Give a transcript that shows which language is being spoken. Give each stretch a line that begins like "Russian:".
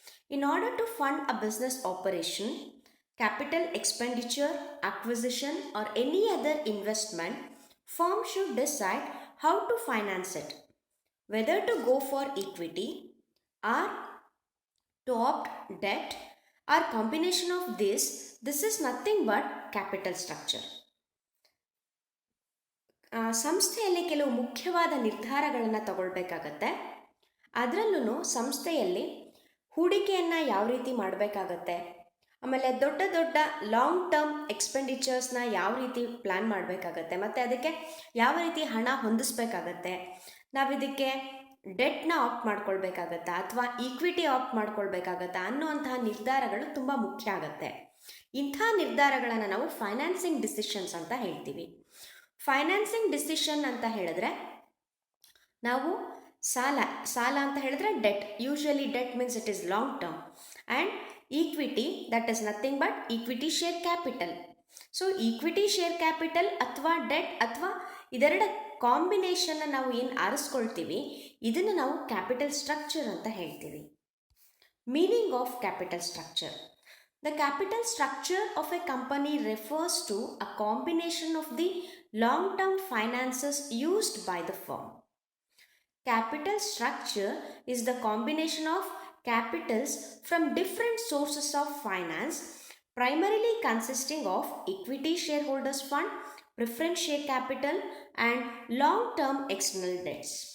English: In order to fund a business operation, capital expenditure, acquisition or any other investment, firm should decide how to finance it, whether to go for equity or to opt debt or combination of this is nothing but capital structure.
Kannada: ಸಂಸ್ಥೆಯಲ್ಲಿ ಕೆಲವು ಮುಖ್ಯವಾದ ನಿರ್ಧಾರಗಳನ್ನು ತಗೊಳ್ಬೇಕಾಗತ್ತೆ. ಅದರಲ್ಲೂ ಸಂಸ್ಥೆಯಲ್ಲಿ ಹೂಡಿಕೆಯನ್ನು ಯಾವ ರೀತಿ ಮಾಡಬೇಕಾಗತ್ತೆ, ಆಮೇಲೆ ದೊಡ್ಡ ದೊಡ್ಡ ಲಾಂಗ್ ಟರ್ಮ್ ಎಕ್ಸ್ಪೆಂಡಿಚರ್ಸ್ನ ಯಾವ ರೀತಿ ಪ್ಲ್ಯಾನ್ ಮಾಡಬೇಕಾಗತ್ತೆ, ಮತ್ತು ಅದಕ್ಕೆ ಯಾವ ರೀತಿ ಹಣ ಹೊಂದಿಸ್ಬೇಕಾಗತ್ತೆ, ನಾವಿದಕ್ಕೆ ಡೆಟ್ನ ಆಪ್ಟ್ ಮಾಡ್ಕೊಳ್ಬೇಕಾಗತ್ತಾ ಅಥವಾ ಈಕ್ವಿಟಿ ಆಪ್ಟ್ ಮಾಡ್ಕೊಳ್ಬೇಕಾಗತ್ತಾ ಅನ್ನುವಂತಹ ನಿರ್ಧಾರಗಳು ತುಂಬ ಮುಖ್ಯ ಆಗುತ್ತೆ. ಇಂಥ ನಿರ್ಧಾರಗಳನ್ನು ನಾವು ಫೈನಾನ್ಸಿಂಗ್ ಡಿಸಿಷನ್ಸ್ ಅಂತ ಹೇಳ್ತೀವಿ. ಫೈನಾನ್ಸಿಂಗ್ ಡಿಸಿಷನ್ ಅಂತ ಹೇಳಿದ್ರೆ ನಾವು ಸಾಲ ಅಂತ ಹೇಳಿದ್ರೆ debt,
English: Usually debt means it is long term, and equity that is nothing but equity share capital.
Kannada: So equity share capital ಅಥವಾ ಡೆಟ್ ಅಥವಾ ಇದೆರಡ ಕಾಂಬಿನೇಷನ್ನ ನಾವು ಏನು ಆರಿಸ್ಕೊಳ್ತೀವಿ ಇದನ್ನು ನಾವು ಕ್ಯಾಪಿಟಲ್ ಸ್ಟ್ರಕ್ಚರ್ ಅಂತ ಹೇಳ್ತೀವಿ.
English: Meaning of capital structure. The capital structure of a company refers to a combination of the long-term finances used by the firm. Capital structure is the combination of capitals from different sources of finance, primarily consisting of equity shareholders fund, preference share capital and long-term external debts.